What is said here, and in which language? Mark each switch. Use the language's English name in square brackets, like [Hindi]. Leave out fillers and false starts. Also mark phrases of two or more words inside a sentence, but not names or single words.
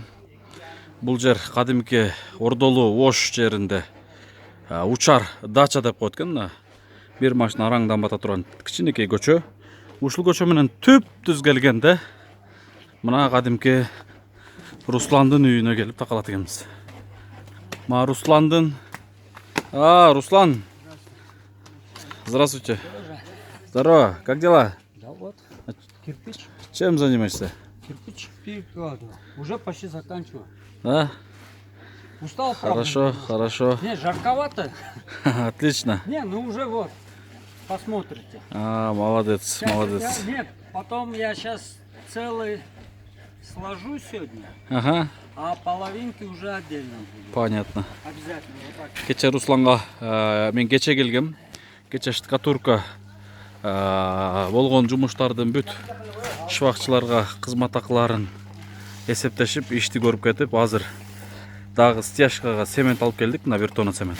[Kyrgyz] Бул жер кадимки Ордолуу Ош жеринде учар дача деп коет экен. Бир машина араңдан бата турган кичинекей көчө. Ушул көчө менен түп-түз келгенде мына кадимки Русландын үйүнө келип такалат экенбиз. Ма Русландын Руслан. [Russian] Здравствуйте. Здорово, как дела? Да вот, кирпич. Чем занимаешься? Кирпич перекладываю. Уже почти заканчиваю. Да? Устал, правда? Хорошо, хорошо. Не, жарковато. Отлично. Не, ну уже вот. Посмотрите. Молодец, молодец. Нет, потом я сейчас целый сложу сегодня, Ага, а половинки уже отдельно будут. понятно. Обязательно вот так. [Kyrgyz] Кече Русланга мен кече келгем. Кече штукатурка болгон жумуштардын бүт шыбакчыларга кызмат акыларын эсептешип, ишти көрүп кетип, азыр дагы стяжкага цемент алып келдик, мына 1 тонна цемент.